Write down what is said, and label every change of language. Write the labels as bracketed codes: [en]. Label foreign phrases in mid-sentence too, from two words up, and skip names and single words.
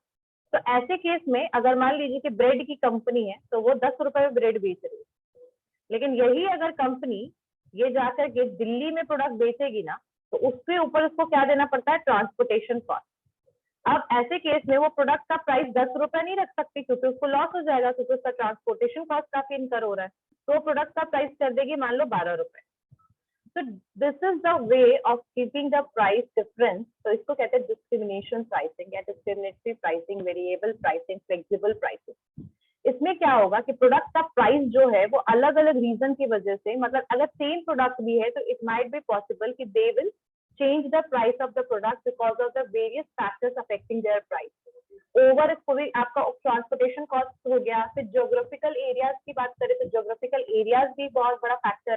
[hi] तो ऐसे केस में अगर मान लीजिए कि ब्रेड की कंपनी है, तो वो 10 रुपए में ब्रेड बेच रही है, लेकिन यही अगर कंपनी ये जाकर के दिल्ली में प्रोडक्ट बेचेगी ना, तो उसके ऊपर उसको क्या देना पड़ता है, [en] transportation cost. [hi] अब ऐसे केस में वो प्रोडक्ट का प्राइस 10 रुपए नहीं रख सकती, क्योंकि उसको लॉस हो जाएगा, क्योंकि उसका [en] transportation cost [hi] काफी इनकर हो रहा है। तो प्रोडक्ट का प्राइस कर देगी मान लो 12 रुपए। [en] So this is the way of keeping the price difference. [hi] तो इसको कहते हैं [en] discrimination pricing [hi] या [en] discriminatory pricing, variable pricing, flexible pricing। [hi] इसमें क्या होगा कि प्रोडक्ट का प्राइस जो है वो अलग अलग रीजन की वजह से, मतलब अगर [en] same product [hi] भी है तो [en] it might be possible [hi] कि [en] they will change the price of the product because of the various factors affecting their price. [hi] ओवर कोई आपका [en] transportation cost [hi] हो गया, फिर [en] geographical areas [hi] की बात करें तो [en] geographical areas [hi] भी बहुत बड़ा फैक्टर है।